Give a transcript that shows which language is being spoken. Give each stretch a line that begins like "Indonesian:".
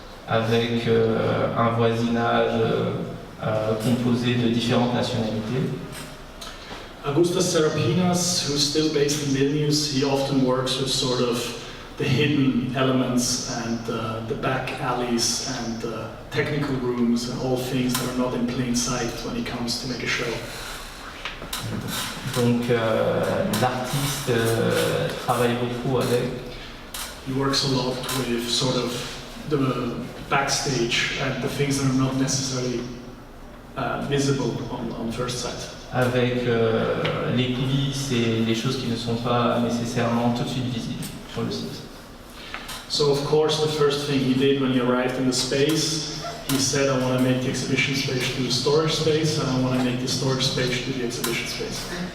French: Avec un voisinage composé de différentes nationalités.
English: Augustas Serapinas, who's still based in Vilnius, he often works with sort of the hidden elements and the back alleys and technical rooms and all things that are not in plain sight when he comes to make a show.
French: Donc l'artiste travaille beaucoup avec.
English: He works a lot with sort of the backstage and the things that are not necessarily visible on first sight.
French: Avec les coulisses et les choses qui ne sont pas nécessairement tout de suite visibles sur le site.
English: So of course the first thing he did when he arrived in the space, he said, I want to make the exhibition space to the storage space and I want to make the storage space to the exhibition space.